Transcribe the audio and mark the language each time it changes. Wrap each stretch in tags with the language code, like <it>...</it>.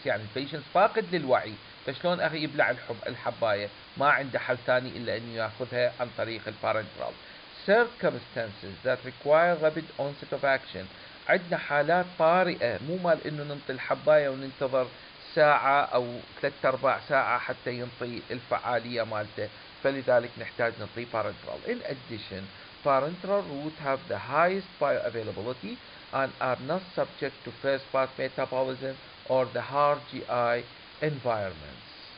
<ar>يعني البيشنت فاقد للوعي، فشلون أخي يبلع الحباية؟ ما عنده حل ثاني إلا أنه يأخذها عن طريق البارنترال.</ar> <en>Circumstances that require rapid onset of action.</en> <ar>عندنا حالات طارئة، مو مال إنه ننطي الحباية وننتظر ساعة أو 3/4 ساعة حتى ينطي الفعالية مالته، فلذلك نحتاج نعطيه parenteral.</ar> <en>In addition, parenteral routes have the highest bioavailability and are not subject to first-pass metabolism or the hard GI environments.</en>